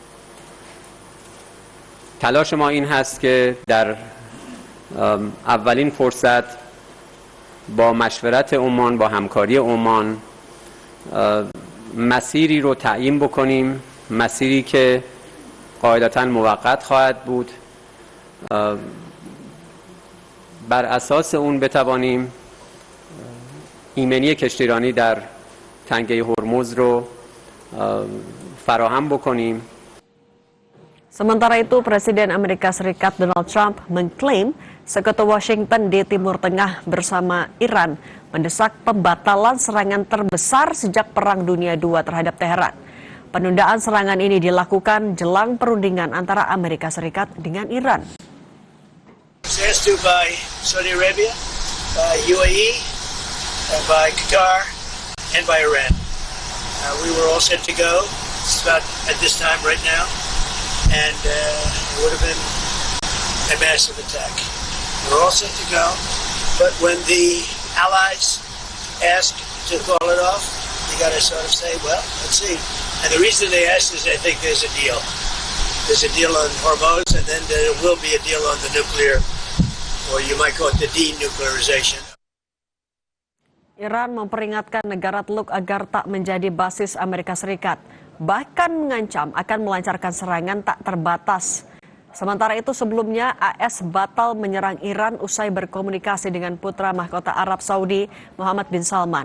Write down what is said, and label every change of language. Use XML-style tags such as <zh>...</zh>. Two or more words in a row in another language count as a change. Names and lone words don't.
<fa>تلاش ما این هست که در اولین فرصت با مشورت عمان، با همکاری عمان مسیری رو تعیین بکنیم، مسیری که قاعدتاً موقت خواهد بود، بر اساس اون بتوانیم ایمنی کشتیرانی در تنگه هرمز رو فراهم بکنیم.</fa> <id>Sementara itu, Presiden Amerika Serikat Donald Trump mengklaim Sekutu Washington di Timur Tengah bersama Iran mendesak pembatalan serangan terbesar sejak Perang Dunia II terhadap Teheran. Penundaan serangan ini dilakukan jelang perundingan antara Amerika Serikat dengan Iran.</id> <en>By Saudi Arabia, by UAE, by Qatar, and by Iran. We were all set to go. It's about at this time right now. And it would have been a massive attack. We're all set to go, but when the allies ask to call it off, you got to sort of say, well, let's see. And the reason they asked is I think there's a deal. There's a deal on Hormuz, and then there will be a deal on the nuclear, or you might call it the denuclearization.</en> <id>Iran memperingatkan negara Teluk agar tak menjadi basis Amerika Serikat. Bahkan mengancam akan melancarkan serangan tak terbatas. Sementara itu sebelumnya AS batal menyerang Iran usai berkomunikasi dengan putra mahkota Arab Saudi Muhammad bin Salman.</id>